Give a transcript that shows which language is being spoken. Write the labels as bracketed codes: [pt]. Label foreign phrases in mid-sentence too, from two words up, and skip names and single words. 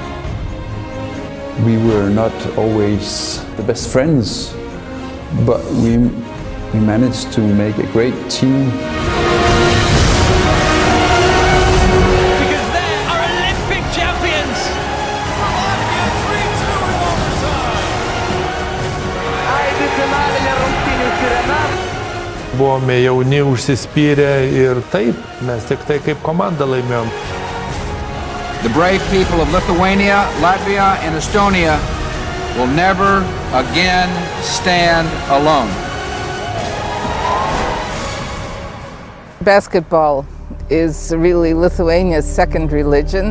[en] We were not always the best friends, but we managed to make a great team. Because they are Olympic champions! Slovakia 3-2 in overtime! [lt] Buvome jauni, užsispyrę ir taip, mes tik tai kaip komanda laimėjom. [en] The brave people of Lithuania, Latvia, and Estonia will never again stand alone. Basketball is really Lithuania's second religion.